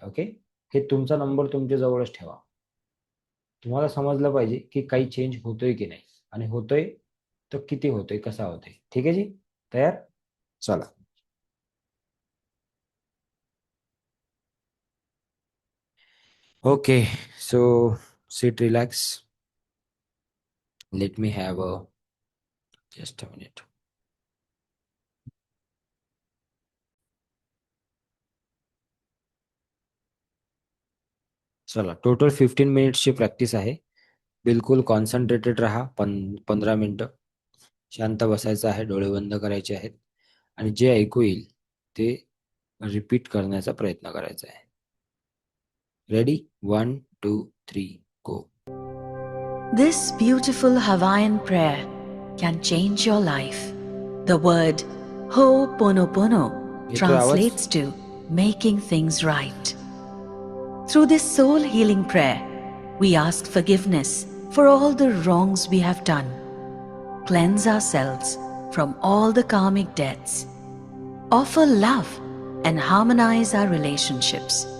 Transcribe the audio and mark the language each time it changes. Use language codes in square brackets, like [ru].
[mr] Okay, हे तुमचा number तुमच्या जवळच ठेवा. तुम्हाला समजलं पाहिजे की काही चेंज होतोय की नाही, आणि होतोय तर किती होतोय, कसा होतोय. ठीक आहे जी, तयार? चला. [en] Okay, so sit relax. Let me have a just a minute. [mr] चला, टोटल 15 मिनिट्सची प्रॅक्टिस आहे. बिलकुल कॉन्सन्ट्रेटेड राहा. 15 मिनिटं शांत बसायचं आहे, डोळे बंद करायचे आहेत, आणि जे ऐकू येईल ते रिपीट करण्याचा प्रयत्न करायचा आहे. Ready? 1 2 3 go. [en] This beautiful Hawaiian prayer can change your life. The word Ho'oponopono [mr] येतोय आवाज? [en] translates to making things right. Through this soul healing prayer, we ask forgiveness for all the wrongs we have done, cleanse ourselves from all the karmic debts, offer love and harmonize our relationships.